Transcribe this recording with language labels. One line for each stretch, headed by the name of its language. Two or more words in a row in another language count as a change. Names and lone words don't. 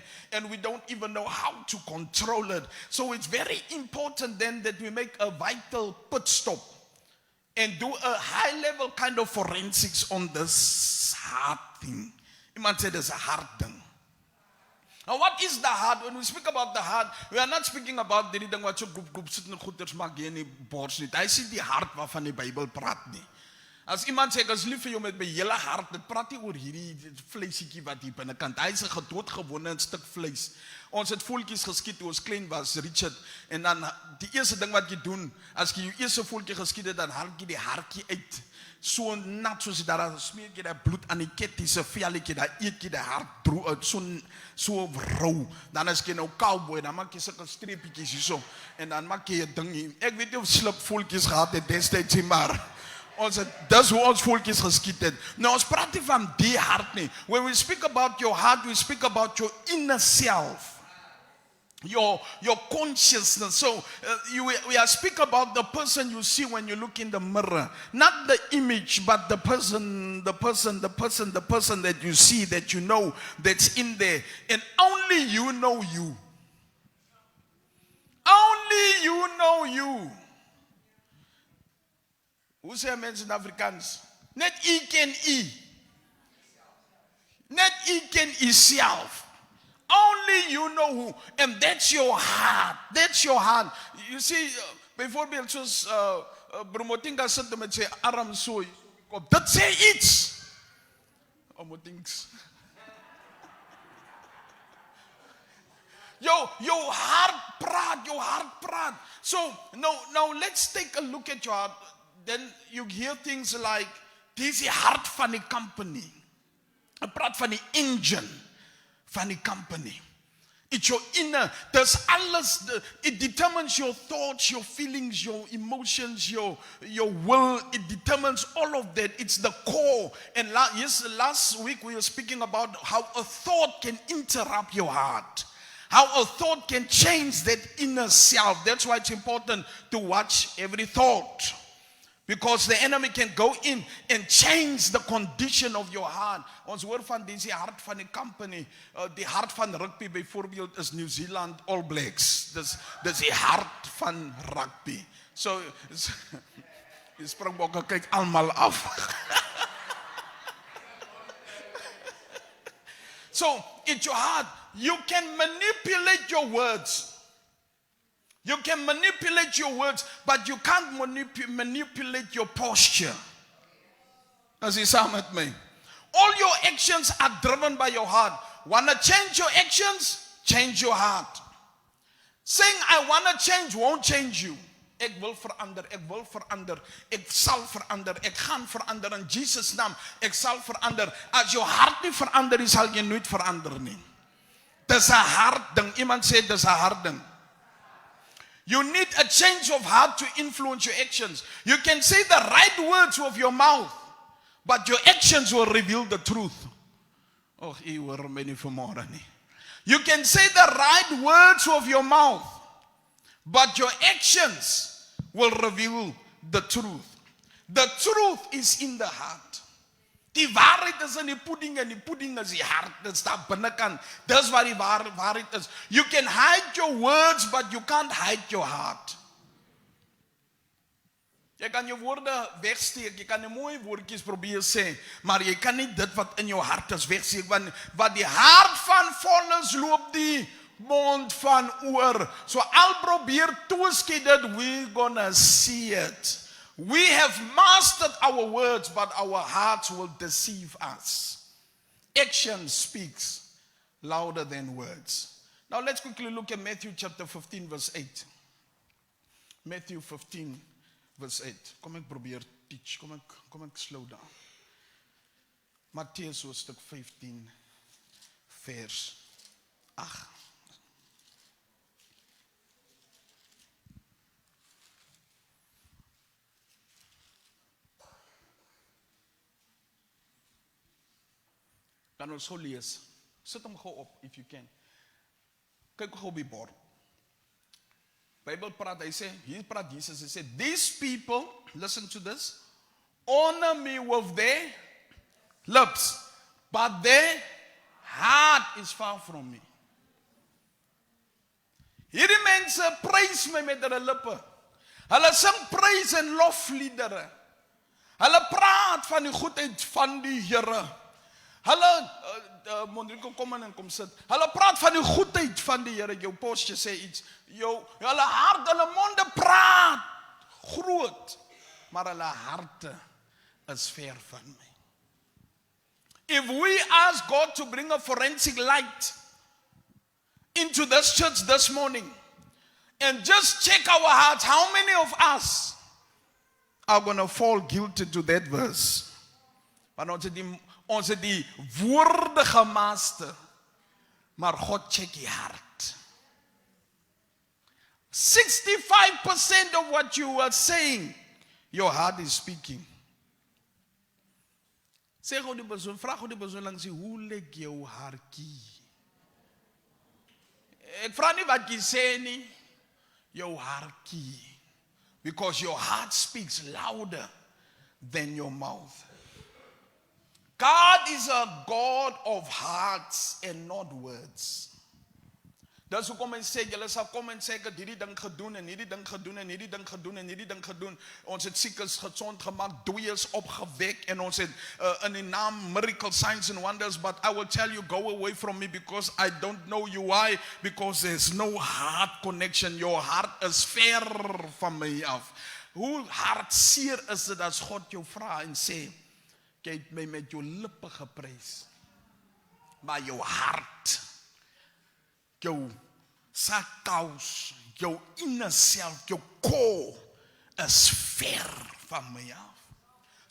English: And we don't even know how to control it. So it's very important then that we make a vital pit stop and do a high-level kind of forensics on this heart thing. Iemand said there's a heart thing. Now, what is the heart? When we speak about the heart, we are not speaking about
Afrikaans: die ding wat so groep sit en goeders maak hier in die bors nie. Hy sê die hart waarvan die Bybel praat nie. As iemand sê ek is lief vir jou met my hele hart, dit praat nie oor hierdie vleisietjie wat hier binnekant. Hy is 'n doodgewone stuk vleis. Ons het voeltjies geskiet toe ons klein was, Richard, en dan die eerste ding wat jy doen, as jy jou eerste voeltjie geskiet het, dan haal jy die hartjie uit. So nat soos daar smeer jy daai bloed aan die kettiese velletjie, daar eet jy die hart droog uit, so rou. Dan as jy nou cowboy, dan maak jy sulke streepietjies hierso en dan maak jy 'n ding hier. Ek weet nie of slip voeltjies gehad het destyds nie, maar ons het dis hoe ons voeltjies geskiet het. Nou ons praat nie van die hart nie.
English: When we speak about your heart, we speak about your inner self. Your consciousness. So we are speaking about the person you see when you look in the mirror, not the image, but the person that you see, that you know, that's in there, and only you know you. Only you know you.
Afrikaans: Hoe sê mense in Afrikaans? Net u ken u. Net u ken u self.
English: Only you know who, and that's your heart. That's your heart. You see,
Afrikaans: byvoorbeeld soos Bromotinga sit met sy arm so op. Dit sê iets. Bromotinga.
English: Your heart praat. So now let's take a look at your heart. Then you hear things like
Afrikaans: dis die hart van die company. Ek praat van die engine van die company.
English: It's your inner,
Afrikaans: dis alles,
English: it determines your thoughts, your feelings, your emotions, your will, it determines all of that. It's the core. And last week we were speaking about how a thought can interrupt your heart. How a thought can change that inner self. That's why it's important to watch every thought. Because the enemy can go in and change the condition of your heart.
Afrikaans: Ons hoor van die hart van die company. Die hart van rugby byvoorbeeld is New Zealand All Blacks. Dis die hart van rugby. So, die Springbokke kyk almal af.
English: So, it's your heart. You can manipulate your words. You can manipulate your words, but you can't manipulate your posture. As he said with me. All your actions are driven by your heart. Want to change your actions? Change your heart. Saying, I want to change, won't change you.
Afrikaans: Ek wil verander, ek sal verander, ek gaan verander in Jesus' naam, ek sal verander. As jou hart nie verander is, sal jy nooit verander nie. Dis 'n hart ding. Iemand sê dis 'n hart ding.
English: You need a change of heart to influence your actions. You can say the right words with your mouth, but your actions will reveal the truth. Oh, you were many for more than me. You can say the right words with your mouth, but your actions will reveal the truth. The truth is in the heart.
Afrikaans: Die waarheid is in die pudding en die pudding is die hart. Dit staan binnekant. Dis waar die waarheid is.
English: You can hide your words, but you can't hide your heart.
Afrikaans: Jy kan jou woorde wegsteek, jy kan die mooi woordjies probeer sê, maar jy kan nie dit wat in jou hart is wegsteek, want wat die hart van vol is, loop die mond van oor. So al probeer toeskei dit,
English: we're gonna see it. We have mastered our words, but our hearts will deceive us. Action speaks louder than words. Now let's quickly look at Matthew chapter 15 verse 8. Matthew 15 verse 8.
Afrikaans: Kom ek probeer teach. Kom ek
English: slow down.
Afrikaans: Mattheus hoofstuk 15 vers 8. Kan ons gou lees. Sit hom gou op, if you can. Kyk gou op die bord. Bybel praat, hy sê, hier praat Jesus, hy sê,
English: these people, listen to this, honor me with their lips, but their heart is far from me.
Afrikaans: Hierdie mense prys my met hulle lippe. Hulle sing prys en lofliedere. Hulle praat van die goedheid van die Here. Hulle, Mondrico, kom in en kom sit. Hulle praat van die goedheid van die Here. Jou posture sê iets. Hulle hart, hulle monde praat groot. Maar hulle harte is ver van my.
English: If we ask God to bring a forensic light into this church this morning and just check our hearts, how many of us are going to fall guilty to that verse?
Afrikaans: Want ons het die woorde gemaster, maar God check die hart.
English: 65% of what you are saying, your heart is speaking.
Afrikaans: Sê gou die persoon, vraag gou die persoon langs jy, hoe lyk jou hartjie? Ek vraag nie wat jy sê nie, jou hartjie.
English: Because your heart speaks louder than your mouth. God is a God of hearts and not words.
Afrikaans: Dis hoekom hy sê, julle sal kom en sê, ek het hierdie ding gedoen, en hierdie ding gedoen, en hierdie ding gedoen, en hierdie ding gedoen. Ons het siekes gesond gemaak, dooies opgewek, en ons het in die naam
English: miracle signs and wonders, but I will tell you, go away from me, because I don't know you. Why? Because there's no heart connection. Your heart is
Afrikaans: ver van my af. Hoe hartseer is dit as God jou vra en sê, jy het my met jou lippe geprys, maar jou hart, jou sakkous, jou
English: inner self,
Afrikaans: jou core is ver van my af.